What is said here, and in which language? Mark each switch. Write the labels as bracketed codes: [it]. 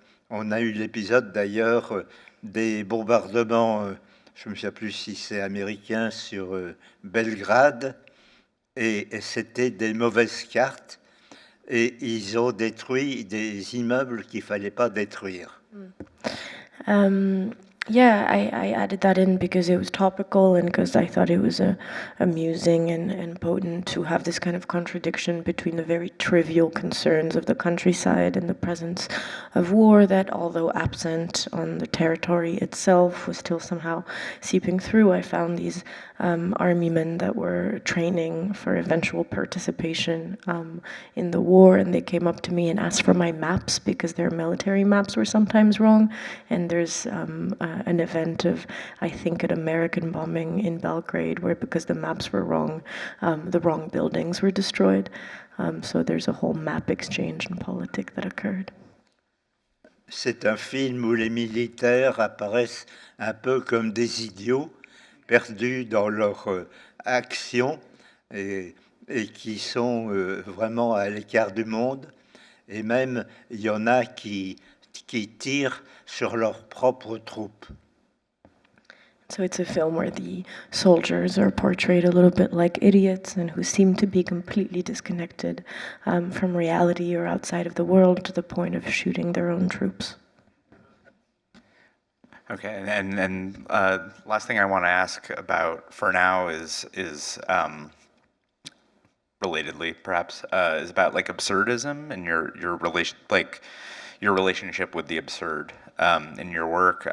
[fr] On a eu l'épisode d'ailleurs des bombardements, je ne me souviens plus si c'est américain, sur Belgrade, et c'était des mauvaises cartes, et ils ont détruit des immeubles qu'il ne fallait pas détruire. [en] Yeah, I added that in because it was topical and because I thought it was amusing and potent to have this kind of contradiction between the very trivial concerns of the countryside and the presence of war that, although absent on the territory itself, was still somehow seeping through. I found these army men that were training for eventual participation in the war, and they came up to me and asked for my maps because their military maps were sometimes wrong. And there's an event of, I think, an American bombing in Belgrade where, because the maps were wrong, the wrong buildings were destroyed. So there's a whole map exchange and politic that occurred. [fr] C'est un film où les militaires apparaissent un peu comme des idiots, perdus dans leur action et qui sont vraiment à l'écart du monde. Et même, il y en a qui tirent sur leurs propres troupes. [en] So it's a film where the soldiers are portrayed a little bit like idiots and who seem to be completely disconnected from reality or outside of the world to the point of shooting their own troops. Okay, and last thing I want to ask about for now is relatedly perhaps is about like absurdism and your relation like your relationship with the absurd in your work.